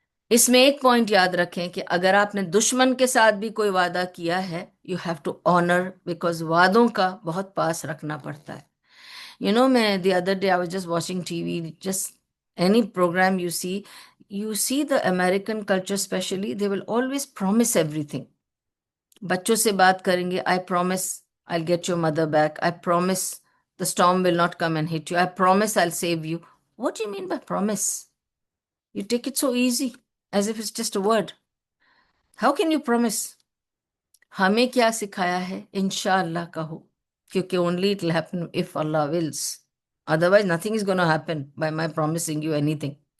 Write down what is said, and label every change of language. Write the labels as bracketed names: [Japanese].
[Urdu] اس میں ایک پوائنٹ یاد رکھیں کہ اگر آپ نے دشمن کے ساتھ بھی کوئی وعدہ کیا ہے، [English] you have to honour, because [Urdu] وعدوں کا بہت پاس رکھنا پڑتا ہے۔ [English] میں the other day I was just watching TV, just any programme you see the American culture especially, they will always promise everything, [Urdu] بچوں سے بات کریں گے، [English] I promise I get your mother back, I promise the storm will not come and hit you, I promise I'll save you. What do you mean by promise? You take it so easy, as if it's just a word. How can you promise? [Urdu] ہمیں کیا سکھایا ہے؟ انشاءاللہ کہو، کیونکہ [English] only it will happen if Allah wills. Otherwise nothing is going to happen by my promising you anything.